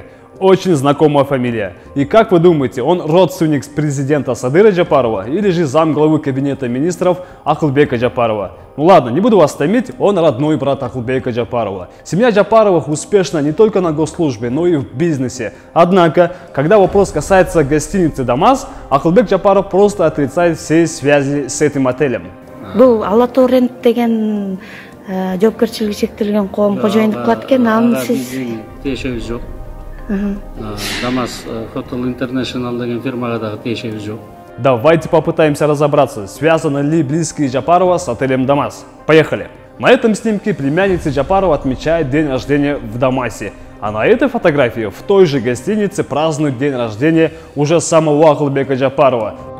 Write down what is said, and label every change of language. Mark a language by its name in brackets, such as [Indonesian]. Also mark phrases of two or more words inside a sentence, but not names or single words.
[Russian] Очень знакомая фамилия. И как вы думаете, он родственник президента Садыра Джапарова или же замглавы кабинета министров Акылбека Джапарова? Ну ладно, не буду вас томить, он родной брат Акылбека Джапарова. Семья Джапаровых успешна не только на госслужбе, но и в бизнесе. Однако, когда вопрос касается гостиницы «Дамас», Акылбек Джапаров просто отрицает все связи с этим отелем. [Kyrgyz] Бұл Алаторрент деген жоопкерчилиги чектелген коом кожоюндук кылат экен, аны сиз тиешебиз жок. Дамас Hotel International деген фирмага дагы тиешебиз жок. [Russian] Давайте попытаемся разобраться, связаны ли близкие Джапарова с отелем «Дамас». Поехали! На этом снимке племянница Джапарова отмечает день рождения в Дамасе. А на этой фотографии в той же гостинице празднуют день рождения уже самого Акылбека Джапарова.